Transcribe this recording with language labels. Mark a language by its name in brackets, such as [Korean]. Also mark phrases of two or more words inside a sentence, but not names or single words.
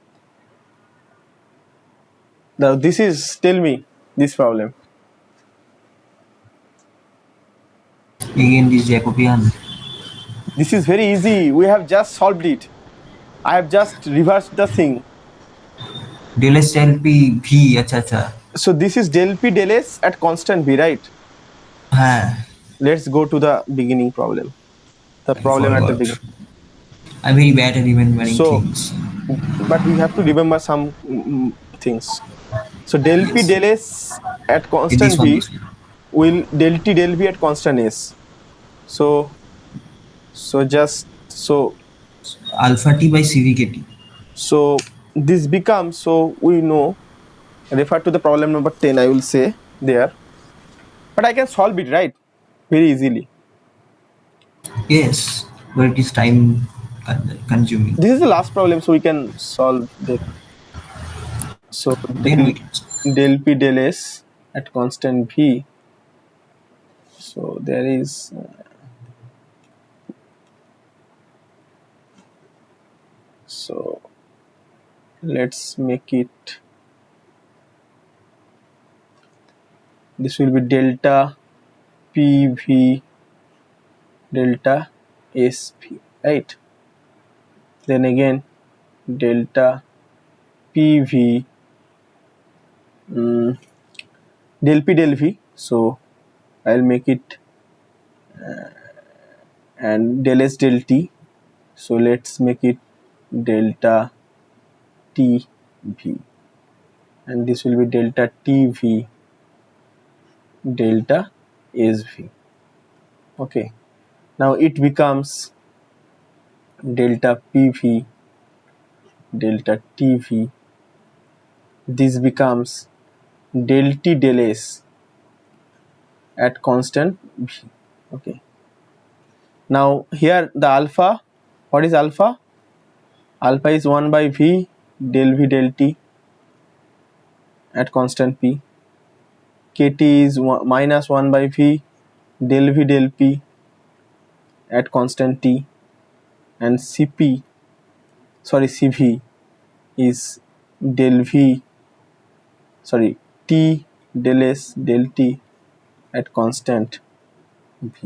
[English] Now this is, tell me this problem. Again, this Jacobian. This is very easy. We have just solved it. I have just reversed the thing. Del S del P V. अच्छा. So this is del P del S at constant V, right? हाँ. Let's go to the beginning problem. The I problem at the forgot. beginning. I'm very bad at remembering So, things. but we have to remember some things. So del P Yes. del S at In this constant one, V this one. will del T del V at constant S. So just Alpha T by CVKT. so this becomes, so we know, refer to the problem number 10, I will say there, but I can solve it, right, very easily. Yes, but it is time consuming. This is the last problem, so we can solve that. So Then we can. del P del S at constant V. So there is so let's make it, this will be delta PV delta SP, right? Then again delta PV del P del V. So I'll make it and del S del T. So let's make it delta TV, and this will be delta TV delta SV. Okay, now it becomes delta PV delta TV. This becomes del T del S at constant V. Okay, now here the alpha, what is alpha? Alpha is 1 by V del V del T at constant P. KT is minus 1 by V del V del P at constant T, and CV is del V, T del S del T at constant V.